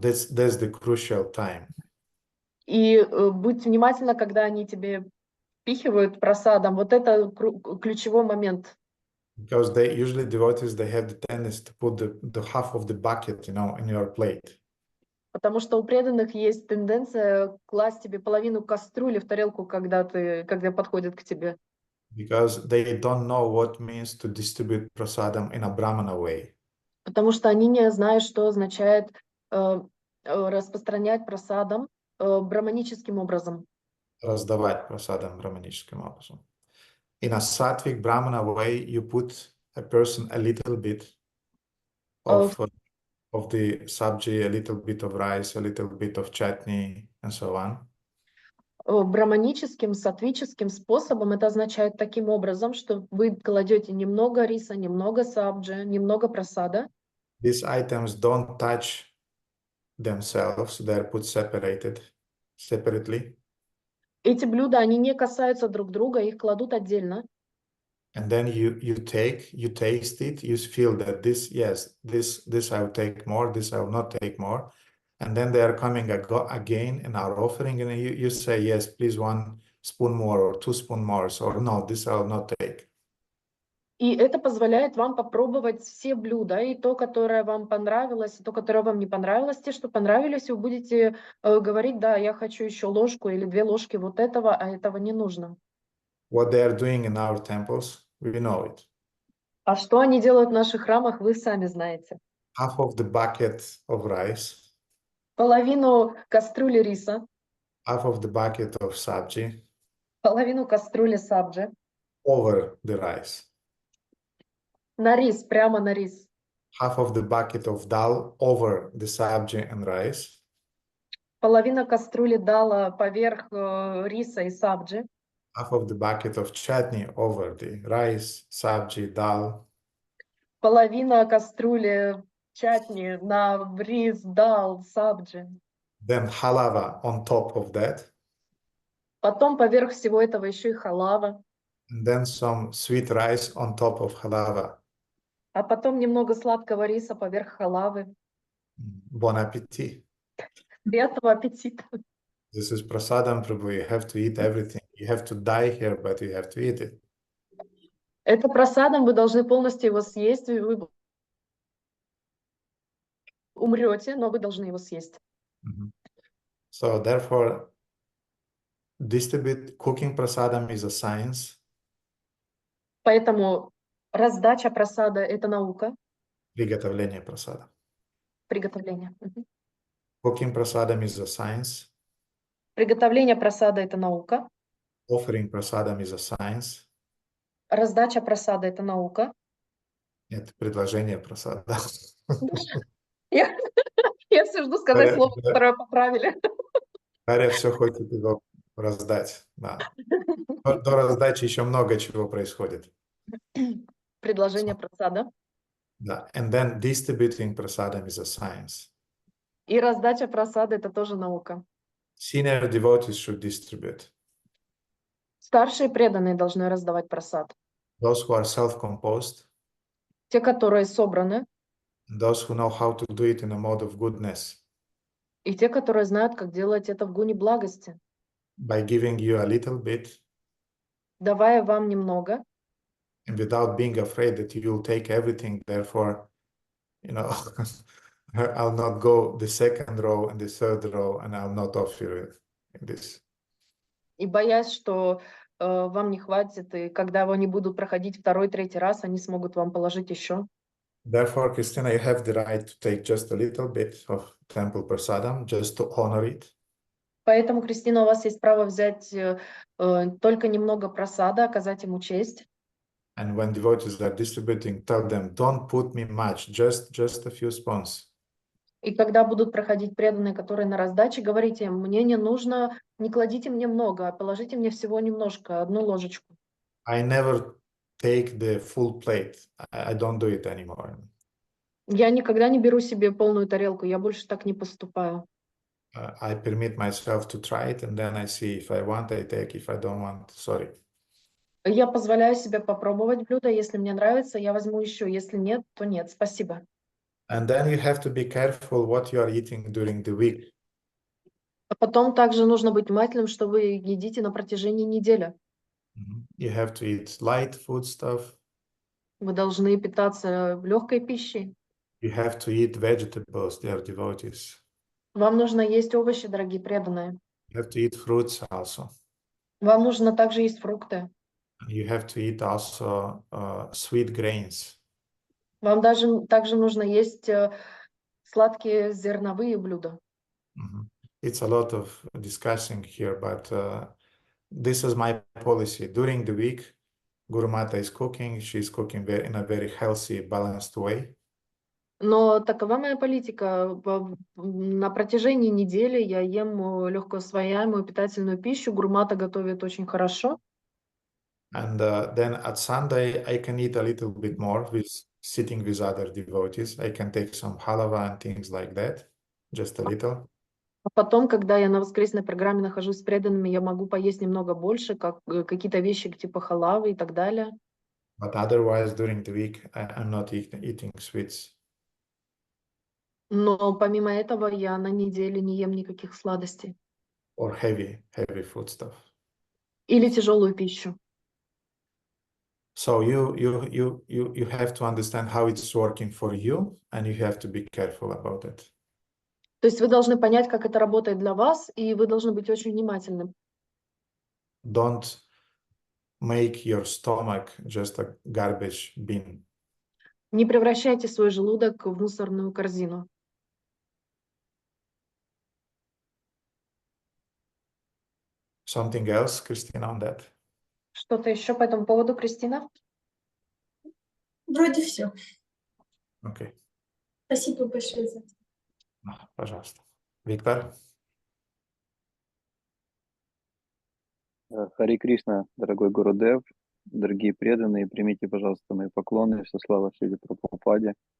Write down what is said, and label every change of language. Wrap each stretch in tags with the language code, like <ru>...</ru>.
<en>That's the crucial time.</en> <ru>И будь внимательна, когда они тебе впихивают прасадам. Вот это ключевой момент.</ru> <en>Because they usually devotees, they have the tendency to put the half of the bucket, in your plate.</en> <ru>Потому что у преданных есть тенденция класть тебе половину кастрюли в тарелку, когда подходят к тебе.</ru> <en>Because they don't know what means to distribute prasadam in a brahmana way.</en> <ru>Потому что они не знают, что означает распространять прасадам браманическим образом. Раздавать prasadam brahmanическим образом.</ru> <en>In a sattvic brahmana way, you put a person a little bit of the sabji, a little bit of rice, a little bit of chutney, and so on.</en> <ru>Браманическим, сатвическим способом это означает таким образом, что вы кладете немного риса, немного сабджи, немного прасада.</ru> <en>These items don't touch themselves, they are put separately.</en> <ru>Эти блюда, они не касаются друг друга, их кладут отдельно.</ru> <en>And then you taste it, you feel that this I will take more, this I will not take more. And then they are coming again and are offering, and you say, yes, please 1 spoon more or 2 spoon more, or no, this I will not take.</en> <ru>И это позволяет вам попробовать все блюда, и то, которое вам понравилось, и то, которое вам не понравилось. Те, что понравились, вы будете говорить, да, я хочу еще ложку или 2 ложки вот этого, а этого не нужно.</ru> <en>What they are doing in our temples, we know it.</en> <ru>А что они делают в наших храмах, вы сами знаете.</ru> <en>Half of the bucket of rice,</en> <ru>Половину кастрюли риса,</ru> <en>half of the bucket of sabji</en> <ru>половину кастрюли сабджи,</ru> <en>over the rice,</en> <ru>на рис, прямо на рис.</ru> <en>half of the bucket of dal over the sabji and rice,</en> <ru>Половина кастрюли дала поверх риса и сабджи.</ru> <en>half of the bucket of chutney over the rice, sabji, dal,</en> <ru>Половина кастрюли чатни на рис, дал, сабджи.</ru> <en>then halava on top of that,</en> <ru>Потом поверх всего этого еще и халава.</ru> <en>and then some sweet rice on top of halava.</en> <ru>А потом немного сладкого риса поверх халавы.</ru> <en>Bon appetit.</en> <ru>Приятного аппетита.</ru> <en>This is prasadam, Prabhu. You have to eat everything. You have to die here, but you have to eat it.</en> <ru>Это просадом, вы должны полностью его съесть. Вы умрете, но вы должны его съесть.</ru> <en>So therefore, cooking prasadam is a science.</en> <ru>Поэтому раздача просада – это наука. Приготовление прасада. Приготовление.</ru> <en>Cooking prasadam is a science.</en> <ru>Приготовление просада – это наука.</ru> <en>Offering prasadam is a science.</en> <ru>Раздача просада – это наука. Нет, предложение прасада. Я все жду сказать слово, которое поправили. Дарья все хочет его раздать. Да. До раздачи еще много чего происходит. Предложение просада. Да.</ru> <en>And then distributing prasadam is a science.</en> <ru>И раздача просада – это тоже наука.</ru> <en>Senior devotees should distribute.</en> <ru>Старшие преданные должны раздавать просад.</ru> <en>Those who are self-composed.</en> <ru>Те, которые собраны.</ru> <en>Those who know how to do it in a mode of goodness.</en> <ru>И те, которые знают, как делать это в гуне благости.</ru> <en>By giving you a little bit.</en> <ru>Давая вам немного.</ru> <en>And without being afraid that you will take everything, therefore, you know, I'll not go the second row and the third row, and I'll not offer you this.</en> <ru>И боясь, что вам не хватит, и когда они будут проходить второй, третий раз, они смогут вам положить еще.</ru> <en>Therefore, Christina, you have the right to take just a little bit of temple prasadam, just to honor it.</en> <ru>Поэтому, Кристина, у вас есть право взять только немного просада, оказать ему честь.</ru> <en>And when devotees are distributing, tell them, don't put me much, just a few spoons.</en> <ru>И когда будут проходить преданные, которые на раздаче, говорите им, мне не нужно, не кладите мне много, а положите мне всего немножко, одну ложечку.</ru> <en>I never take the full plate. I don't do it anymore.</en> <ru>Я никогда не беру себе полную тарелку, я больше так не поступаю.</ru> <en>I permit myself to try it, and then I see if I want, I take. If I don't want, sorry.</en> <ru>Я позволяю себе попробовать блюдо, если мне нравится, я возьму еще, если нет, то нет, спасибо.</ru> <en>And then you have to be careful what you are eating during the week.</en> <ru>А потом также нужно быть внимательным, что вы едите на протяжении недели.</ru> <en>You have to eat light food stuff.</en> <ru>Вы должны питаться легкой пищей.</ru> <en>You have to eat vegetables, dear devotees.</en> <ru>Вам нужно есть овощи, дорогие преданные.</ru> <en>You have to eat fruits also.</en> <ru>Вам нужно также есть фрукты.</ru> <en>You have to eat also sweet grains.</en> <ru>Вам также нужно есть сладкие зерновые блюда.</ru> <en>It's a lot of discussing here, but this is my policy. During the week, Guru Mata is cooking. She's cooking in a very healthy, balanced way.</en> <ru>Но такова моя политика. На протяжении недели я ем легкоусвояемую питательную пищу. Гуру Мата готовит очень хорошо.</ru> <en>And then at Sunday, I can eat a little bit more with sitting with other devotees. I can take some halava and things like that, just a little.</en> <ru>А потом, когда я на воскресной программе нахожусь с преданными, я могу поесть немного больше, как какие-то вещи типа халавы и так далее.</ru> <en>But otherwise, during the week, I'm not eating sweets.</en> <ru>Но помимо этого я на неделе не ем никаких сладостей.</ru> <en>Or heavy food stuff.</en> <ru>Или тяжелую пищу.</ru> <en>So you have to understand how it's working for you, and you have to be careful about it.</en> <ru>То есть вы должны понять, как это работает для вас, и вы должны быть очень внимательны.</ru> <en>Don't make your stomach just a garbage bin.</en> <ru>Не превращайте свой желудок в мусорную корзину.</ru> <en>Something else, Christina, on that?</en> <ru>Что-то еще по этому поводу, Кристина? Вроде все.</ru> <en>Okay.</en> <ru>Спасибо большое за это. Пожалуйста. Виктор? Хари Кришна, дорогой Гурудев, дорогие преданные, примите, пожалуйста, мои поклоны, все слава Шриле Прабхупаде.</ru>